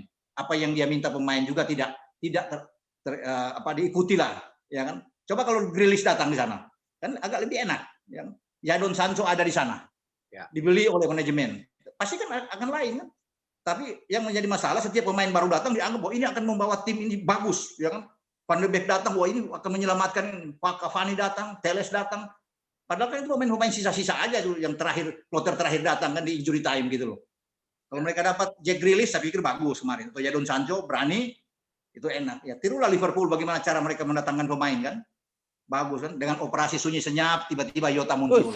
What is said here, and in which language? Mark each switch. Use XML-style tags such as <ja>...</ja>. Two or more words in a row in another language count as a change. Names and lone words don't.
<id>Apa yang dia minta pemain juga tidak diikuti lah, ya kan? Coba kalau Grealish datang di sana, kan agak lebih enak, ya. Jadon Sancho ada di sana, dibeli oleh manajemen, pasti kan akan lain kan. Tapi yang menjadi masalah setiap pemain baru datang dianggap bahwa ini akan membawa tim ini bagus, ya kan. Van de Beek datang, wah ini akan menyelamatkan. Pak Cavani datang, Teles datang. Padahal kan itu pemain sisa-sisa aja tuh yang kloter terakhir datang kan di</id> <en>injury time</en> <id>gitu loh. Kalau mereka dapat Jack Grealish, saya pikir bagus kemarin. Atau Jadon Sancho berani, itu enak. Ya tirulah Liverpool bagaimana cara mereka mendatangkan pemain kan. Bagus kan, dengan operasi sunyi senyap tiba-tiba Jota muncul.</id>